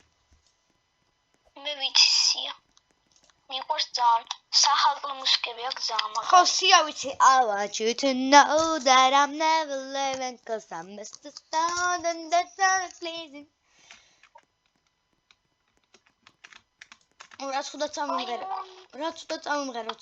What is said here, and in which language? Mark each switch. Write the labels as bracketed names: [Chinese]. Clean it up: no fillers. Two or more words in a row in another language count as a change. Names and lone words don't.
[Georgian] მე ვიცი Sia. მიყვარს ძალიან. სახალხო მუსიკები აქვს ძალიან მაგარი. ხო, Sia ვიცი. [English] I want you to know that I'm never leaving cause I miss the sound and that's all it's pleasing. [Georgian] რა ცუდა წამიმღერო.